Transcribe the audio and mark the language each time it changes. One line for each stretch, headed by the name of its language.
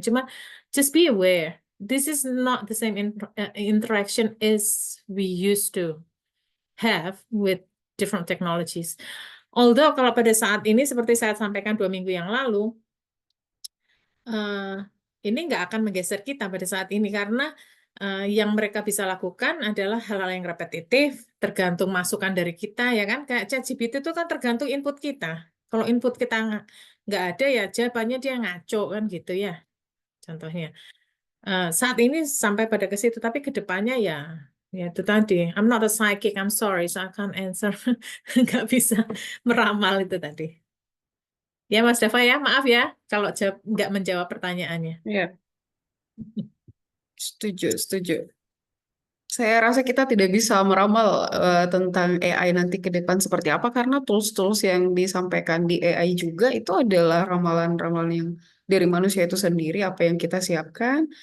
Indonesian: Cuma
English: just be aware, this is not the same interaction as we used to have with different technologies.
Indonesian: Although kalau pada saat ini seperti saya sampaikan 2 minggu yang lalu, eh, ini nggak akan menggeser kita pada saat ini karena yang mereka bisa lakukan adalah hal-hal yang repetitif, tergantung masukan dari kita ya kan. Kayak ChatGPT itu kan tergantung input kita. Kalau input kita nggak ada ya jawabannya dia ngaco kan gitu ya. Contohnya. Saat ini sampai pada ke situ, tapi ke depannya ya, ya itu tadi.
English: I'm not a psychic, I'm sorry, so I can't answer.
Indonesian: Nggak bisa meramal itu tadi. Ya Mas Dava ya, maaf ya kalau nggak menjawab pertanyaannya. Ya, setuju, setuju. Saya rasa kita tidak bisa meramal tentang AI nanti ke depan seperti apa karena tools-tools yang disampaikan di AI juga itu adalah ramalan-ramalan yang dari manusia itu sendiri apa yang kita siapkan.